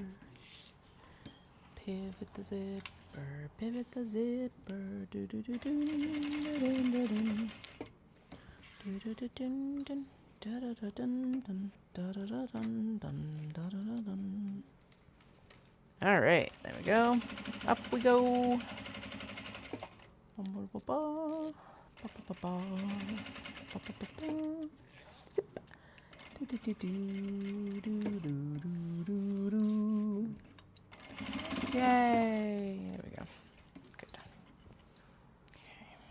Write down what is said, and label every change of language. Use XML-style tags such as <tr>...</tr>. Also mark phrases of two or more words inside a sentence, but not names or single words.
<en>Pivot the zipper, pivot the zipper, do do do do dun dun dun do do do dun dun da da da dun dun da da da dun dun da da da dun. All right, there we go. Up we go. Zip. Yay! There we go. Good. Okay.</en>